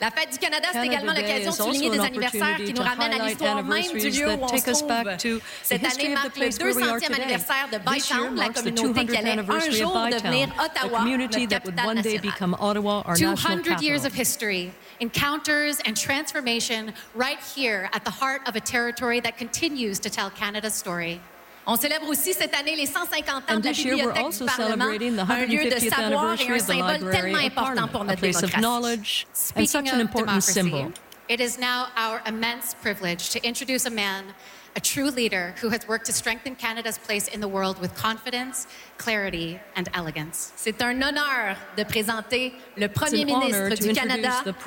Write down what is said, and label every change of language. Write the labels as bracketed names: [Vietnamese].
[French] La fête du Canada, c'est également l'occasion de souligner des anniversaires qui nous ramènent à l'histoire même du lieu où on se trouve. Cette année marque le 200e anniversaire de Bytown, la communauté qui allait un jour devenir Ottawa, notre capitale nationale. [English] 200 years of history, encounters and transformation right here at the heart of a territory that continues to tell Canada's story. [French] On célèbre aussi cette année les 150 ans de la Bibliothèque du Parlement, un lieu de savoir et un symbole tellement important pour notre démocratie. [English] Speaking of democracy, it is now our immense privilege to introduce a man, a true leader, who has worked to strengthen Canada's place in the world with confidence, clarity, and elegance. [French] C'est un honneur de présenter le Premier ministre du Canada.